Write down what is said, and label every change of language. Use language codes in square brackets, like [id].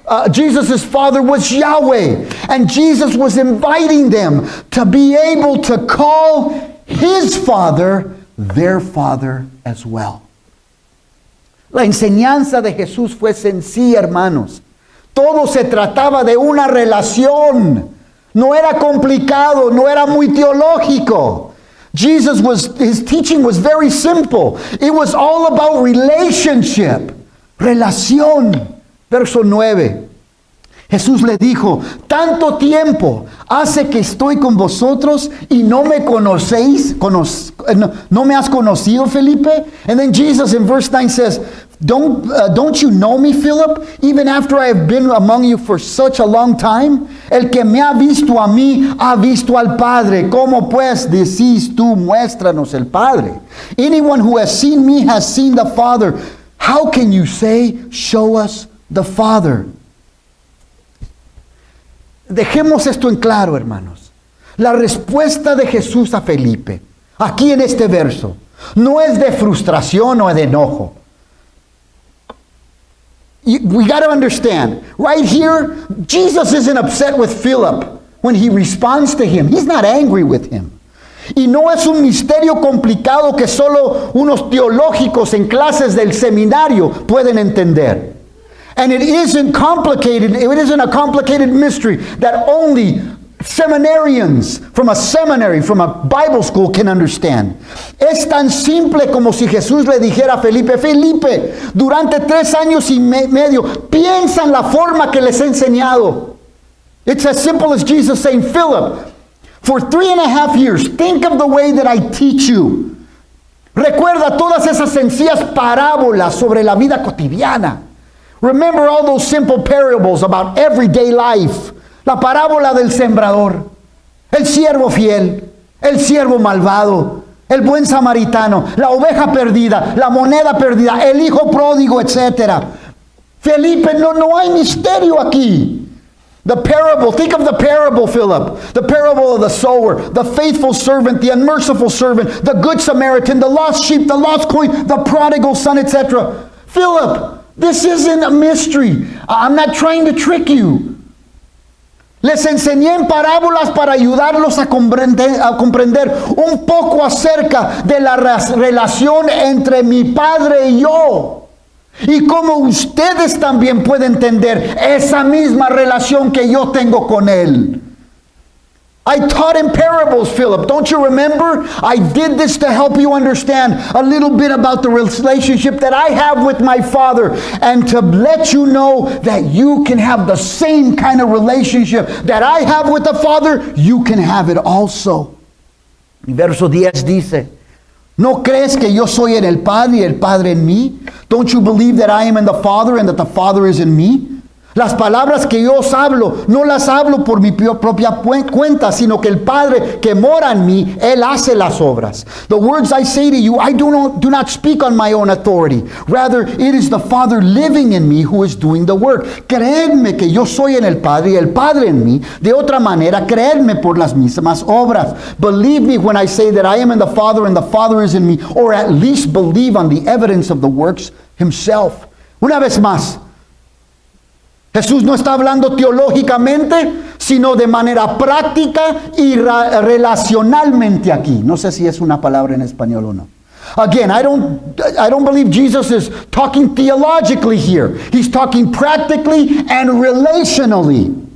[en] Jesus' father was Yahweh, and Jesus was inviting them to be able to call his father their father as well. [es] La enseñanza de Jesús fue sencilla, hermanos. Todo se trataba de una relación. No era complicado, no era muy teológico. [en] His teaching was very simple. It was all about relationship. [es] Relación. Verso 9. Jesús le dijo, tanto tiempo hace que estoy con vosotros y no me conocéis, no me has conocido, Felipe? [en] And then Jesus in verse 9 says, Don't you know me, Philip, even after I have been among you for such a long time? [es] El que me ha visto a mí, ha visto al Padre. ¿Cómo pues decís tú, muéstranos el Padre? [en] Anyone who has seen me has seen the Father. How can you say, show us the Father? [es] Dejemos esto en claro, hermanos. La respuesta de Jesús a Felipe, aquí en este verso, no es de frustración o de enojo. [en] We got to understand, right here, Jesus isn't upset with Philip when he responds to him. He's not angry with him. [es] Y no es un misterio complicado que solo unos teológicos en clases del seminario pueden entender. [en] And it isn't complicated, it isn't a complicated mystery that only seminarians from a seminary, from a Bible school can understand. [es] Es tan simple como si Jesús le dijera a Felipe, Felipe, durante 3 años y medio, piensa en la forma que les he enseñado. [en] It's as simple as Jesus saying, Philip, for 3.5 years, think of the way that I teach you. [es] Recuerda todas esas sencillas parábolas sobre la vida cotidiana. [en] Remember all those simple parables about everyday life. [es] La parábola del sembrador, el siervo fiel, el siervo malvado, el buen samaritano, la oveja perdida, la moneda perdida, el hijo pródigo, etc. Felipe, no hay misterio aquí. [en] The parable, think of the parable, Philip. The parable of the sower, the faithful servant, the unmerciful servant, the good Samaritan, the lost sheep, the lost coin, the prodigal son, etc. Philip, this isn't a mystery. I'm not trying to trick you. [es] Les enseñé en parábolas para ayudarlos a comprender un poco acerca de la relación entre mi Padre y yo. Y cómo ustedes también pueden entender esa misma relación que yo tengo con Él. [en] I taught in parables, Philip. Don't you remember? I did this to help you understand a little bit about the relationship that I have with my Father, and to let you know that you can have the same kind of relationship that I have with the Father, you can have it also. [es] Y verso 10 dice, ¿no crees que yo soy en el Padre y el Padre en mí? [en] Don't you believe that I am in the Father and that the Father is in me? [es] Las palabras que yo os hablo, no las hablo por mi propia cuenta, sino que el Padre que mora en mí, Él hace las obras. [en] The words I say to you, I do not speak on my own authority. Rather, it is the Father living in me who is doing the work. [es] Creedme que yo soy en el Padre y el Padre en mí. De otra manera, creedme por las mismas obras. [en] Believe me when I say that I am in the Father and the Father is in me. Or at least believe on the evidence of the works Himself. [es] Una vez más, Jesús no está hablando teológicamente, sino de manera práctica y relacionalmente aquí. No sé si es una palabra en español o no. [en] Again, I don't believe Jesus is talking theologically here. He's talking practically and relationally.